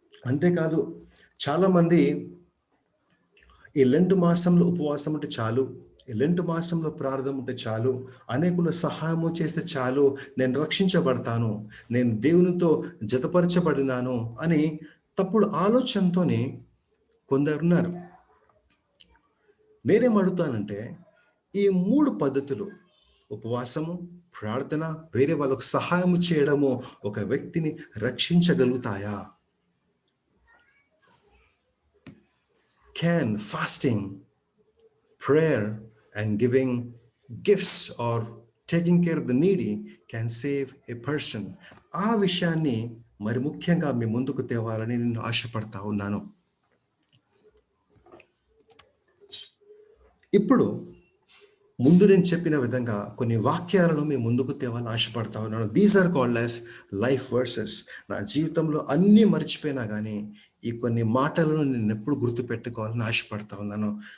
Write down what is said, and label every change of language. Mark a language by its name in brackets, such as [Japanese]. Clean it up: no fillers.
[Telugu] అంతేకాదు చాలామంది ఈ లెంట్ మాసంలో ఉపవాసం ఉంటే చాలు, ఈ లెంట్ మాసంలో ప్రార్థన ఉంటే చాలు, అనేకుల సహాయము చేస్తే చాలు, నేను రక్షించబడతాను, నేను దేవునితో జతపరచబడినాను అని తప్పుడు ఆలోచనతోనే కొందరున్నారు. నేనేం అడుగుతానంటే ఈ 3 పద్ధతులు ఉపవాసము, ప్రార్థన, వేరే వాళ్ళకు సహాయం చేయడము ఒక వ్యక్తిని రక్షించగలుగుతాయా? [English] Can fasting, prayer and giving gifts or taking care of the needy can save a person? [Telugu] ఆ విషయాన్ని మరి ముఖ్యంగా మీ ముందుకు తేవాలని నేను ఆశపడతా ఉన్నాను. ఇప్పుడు ముందు నేను చెప్పిన విధంగా కొన్ని వాక్యాలను మీ ముందుకు తేవాలని ఆశపడతా ఉన్నాను. [English] These are called as life verses. [Telugu] నా జీవితంలో అన్నీ మర్చిపోయినా కానీ ఈ కొన్ని మాటలను నేను ఎప్పుడు గుర్తుపెట్టుకోవాలని ఆశపడతా ఉన్నాను.